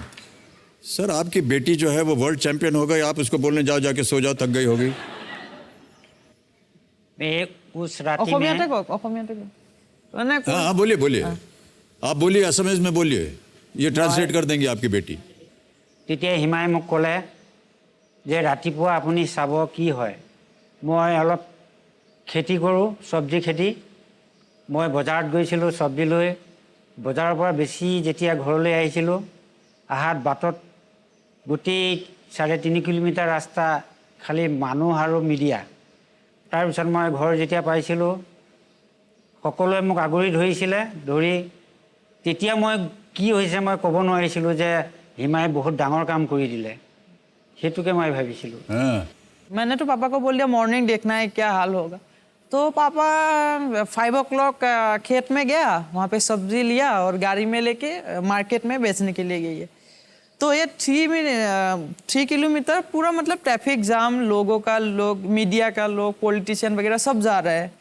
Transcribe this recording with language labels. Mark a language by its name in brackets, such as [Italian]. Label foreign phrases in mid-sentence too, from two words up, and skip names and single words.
[Hindi] सर आपकी बेटी जो है वो वर्ल्ड चैंपियन हो गई, आप उसको बोलने जाओ जाके सो जाओ, थक गई होगी। मैं उस रात्रि में हाँ हाँ, बोलिए बोलिए, आप बोलिए, असमिया में बोलिए, ये ट्रांसलेट कर देंगी आपकी बेटी। [Assamese] তেতিয়া হিমাই মোক ক'লে যে ৰাতিপুৱা আপুনি চাব কি হয়, মই অলপ খেতি কৰোঁ, চব্জি খেতি। মই বজাৰত গৈছিলোঁ চব্জি লৈ, বজাৰৰ পৰা বেছি যেতিয়া ঘৰলৈ আহিছিলোঁ, আহাত বাটত গোটেই 3.5 কিলোমিটাৰ ৰাস্তা খালি মানুহ আৰু মিডিয়া। তাৰপিছত মই ঘৰ যেতিয়া পাইছিলোঁ, সকলোৱে মোক আগুৰি ধৰিছিলে, ধৰি তেতিয়া মই কি হৈছে মই ক'ব নোৱাৰিছিলোঁ যে হিমাই বহুত ডাঙৰ কাম কৰি দিলে, সেইটোকে মই ভাবিছিলোঁ। [Hindi] मैंने तो पापा को बोल दिया मॉर्निंग देखना है क्या हाल होगा। तो पापा 5 o'clock खेत में गया, वहाँ पे सब्जी लिया और गाड़ी में लेके मार्केट में बेचने के लिए गई है। तो ये 3 किलोमीटर पूरा मतलब ट्रैफिक जाम, लोगों का लोग, मीडिया का लोग, पॉलिटिशियन वगैरह सब जा रहे हैं।